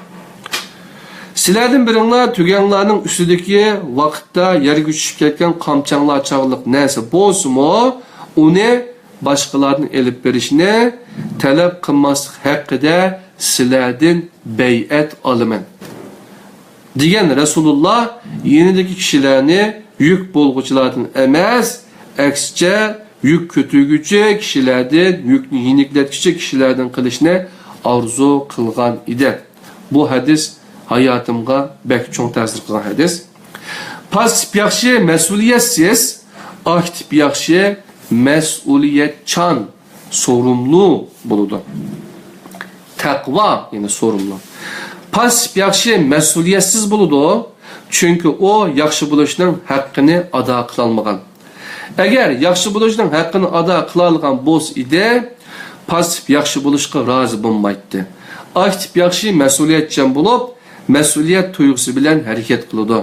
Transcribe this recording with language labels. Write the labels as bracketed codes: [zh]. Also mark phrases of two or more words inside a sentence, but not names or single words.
[uz] Sizlerden biringlar tügenlarning ustidagi vaqtda yerga tushib ketgan qamchanglar chog'liq narsa bo'lsa-mo, uni boshqalarning elib berishni talab qilmaslik haqida sizlardan bay'at olaman degan Rasululloh yenidagi kishilarni yuk bo'lg'uchilardan emas, aksicha yuk ko'targuchi kishilardan, yukni yeniklatguchi kishilardan qilishni orzu qilgan edi. [tr] Bu hadis hayatımga bek çok [uz] ta'sir qilgan hadis. Pasif yaxshi mas'uliyatsiz, aktiv yaxshi mas'uliyatchan, sorumlu bo'ladi. Taqvo yani sorumlu. Pasif yaxshi mas'uliyatsiz bo'ladi, chunki o yaxshi bo'lishning haqqini ado qila olmagan. Agar yaxshi bo'lishning haqqini ado qila olgan bo'lsa edi, pasif yaxshi bo'lishga rozi bo'lmaydi. Aktiv yaxshi mas'uliyatchan bo'lib, mas'uliyat tuyg'usi bilan harakat qiladi.